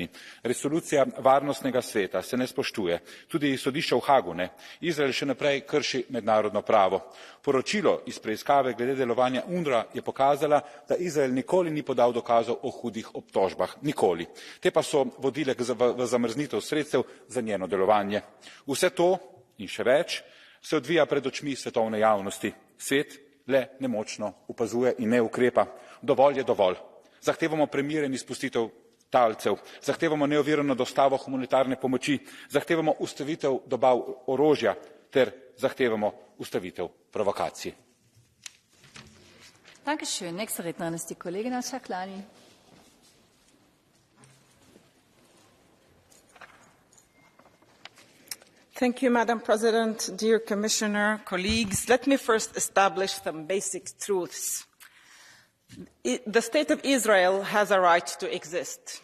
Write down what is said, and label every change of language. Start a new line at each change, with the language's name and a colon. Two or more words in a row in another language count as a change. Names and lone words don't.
Slovenian: Resolucija Varnostnega sveta se ne spoštuje, tudi sodišče v Hagu ne. Izrael še naprej krši mednarodno pravo. Poročilo iz preiskave glede delovanja UNRWA je pokazala, da Izrael nikoli ni podal dokazov o hudih obtožbah. Nikoli. Te pa so vodile v zamrznitev sredstev za njeno delovanje. Vse to in še več se odvija pred očmi svetovne javnosti. Svet le nemočno opazuje in ne ukrepa. Dovolj je dovolj. Zahtevamo premirje in izpustitev talcev, zahtevamo neovirano dostavo humanitarne pomoči, zahtevamo ustavitev dobav orožja ter zahtevamo ustavitev provokacij.
German: Dankeschön. Nächste Rednerin ist die Kollegin Al-Shaklani.
English: Thank you, Madam President, dear Commissioner, colleagues. Let me first establish some basic truths. The State of Israel has a right to exist.